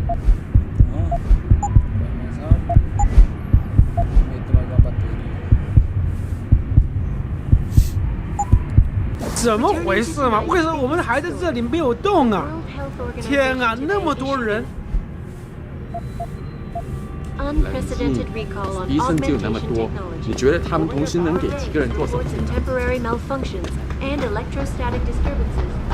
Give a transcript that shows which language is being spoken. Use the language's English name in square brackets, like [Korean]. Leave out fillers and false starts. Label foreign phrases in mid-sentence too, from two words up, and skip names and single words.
[Portuguese] Vai mais rápido. Meter mais uma bateria. [Chinese] 怎么回事嘛？为什么我们还在这里没有动啊？天啊，那么多人！ [English] unprecedented recall on [Chinese] 医生就 [English] augmentation [Chinese] 那么多， [English] technology. [Chinese] 你觉得他们同时能给几个人做手 [English] Reports [Chinese] 术 [English] of [Chinese] 呢？ [English] temporary malfunctions and electrostatic disturbances.